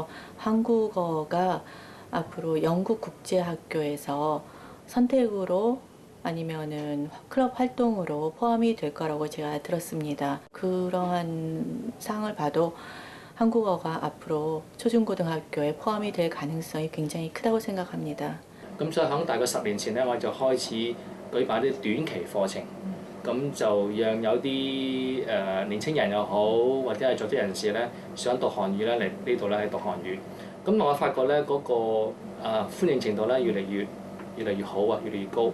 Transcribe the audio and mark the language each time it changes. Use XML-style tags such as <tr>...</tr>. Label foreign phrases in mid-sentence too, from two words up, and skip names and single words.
<ko>한국어가 앞으로 영국 국제학교에서 선택으로 아니면은 클럽 활동으로 포함이 될 거라고 제가 들었습니다. 그러한 상을 봐도 한국어가 앞으로 초중고등학교에 포함이 될 가능성이 굉장히 크다고 생각합니다.</ko> <yue>咁所以喺大概10年前咧，我就開始舉辦啲短期課程，咁就讓有啲年青人又好，或者係在職人士咧，想讀韓語咧嚟呢度咧係讀韓語。咁我發覺咧嗰個歡迎程度咧越嚟越好啊，越嚟越高。</yue>